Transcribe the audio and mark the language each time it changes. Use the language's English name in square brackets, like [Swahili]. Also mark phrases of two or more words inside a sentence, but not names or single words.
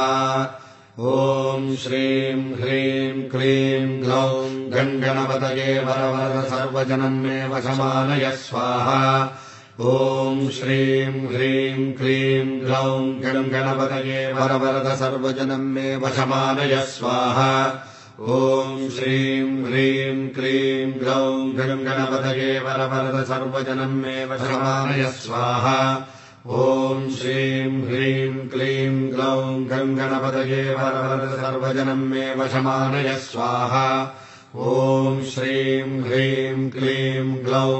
[Sanskrit] ॐ श्रीं ह्रीं क्लीं ग्लौं गं गणपतये वरवरद सर्वजनं मे वशमानय स्वाहा. ॐ श्रीं ह्रीं क्लीं ग्लौं गं गणपतये वरवरद सर्वजनं मे वशमानय स्वाहा. ॐ श्रीं ह्रीं क्लीं ग्लौं गणपतये वरवरद सर्वजनं मे वशमानय स्वाहा ॐ श्रीं ह्रीं क्लीं ग्लौं गणपतये वरवरद सर्वजनं मे वशमानय स्वाहा ॐ श्रीं ह्रीं क्लीं ग्लौं